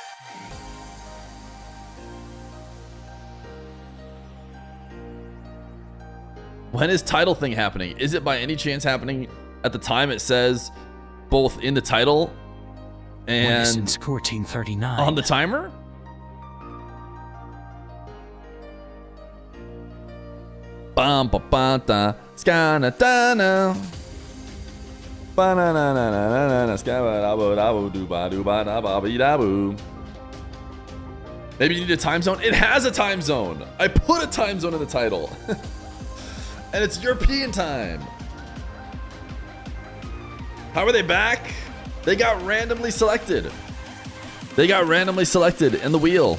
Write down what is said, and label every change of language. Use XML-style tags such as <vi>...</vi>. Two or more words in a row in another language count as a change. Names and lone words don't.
<en>When is title thing happening? Is it by any chance happening at the time it says both in the title and since 1439 on the timer? Bam ba ba da skana da na ba na na na na na na skaba da bo do ba da ba be da boo. Maybe you need a time zone. It has a time zone. I put a time zone in the title. And it's European time. How are they back? They got randomly selected. They got randomly selected in the wheel.</en>